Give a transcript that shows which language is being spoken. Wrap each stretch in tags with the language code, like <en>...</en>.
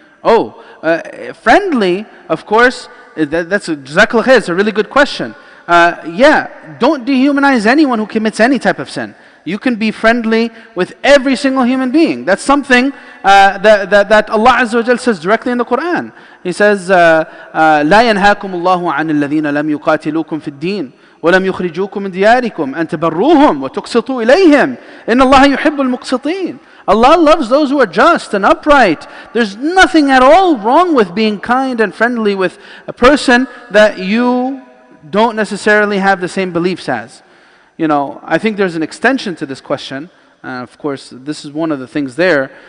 <en>Friendly, of course, that's jazakallah khair, it's a really good question. Yeah, don't dehumanize anyone who commits any type of sin. You can be friendly with every single human being. That's something that Allah Azza wa Jal says directly in the Quran. He says,</en> <ar>لا ينهاكم الله عن الذين لم يقاتلوكم في الدين ولم يخرجوكم من دياركم أن تبروهم وتقسطوا إليهم إن الله يحب المقسطين.</ar> <en>Allah loves those who are just and upright. There's nothing at all wrong with being kind and friendly with a person that you don't necessarily have the same beliefs as. I think there's an extension to this question. Of course, this is one of the things there.</en>